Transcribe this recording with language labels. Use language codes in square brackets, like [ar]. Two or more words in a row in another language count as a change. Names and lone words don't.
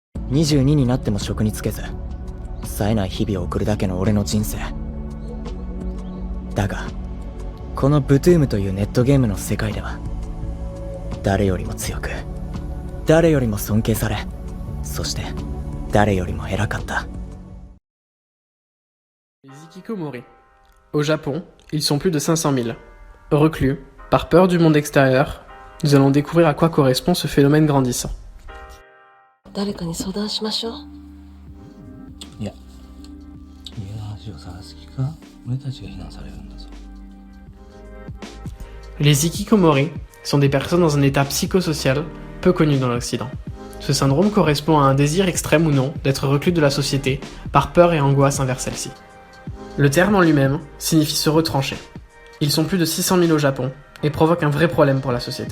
[ja] 22 になっても職に就けず冴えない日々を送るだけの俺の人生だがこのブトゥームというネットゲームの世界では誰よりも強く誰よりも尊敬されそして誰よりも偉かった。 [fr] Les Hikikomori. Au Japon, ils sont plus de 500 000. Reclus, par peur du monde extérieur, nous allons découvrir à quoi correspond ce phénomène grandissant. [ja] 誰かに相談しましょう。いや、家の恥を晒す気か？俺たちが非難されるんだぞ。 [fr] Les Hikikomori sont des personnes dans un état psychosocial peu connu dans l'Occident. Ce syndrome correspond à un désir extrême ou non d'être reclus de la société par peur et angoisse envers celle-ci. Le terme en lui-même signifie se retrancher. Ils sont plus de 600 000 au Japon et provoquent un vrai problème pour la société.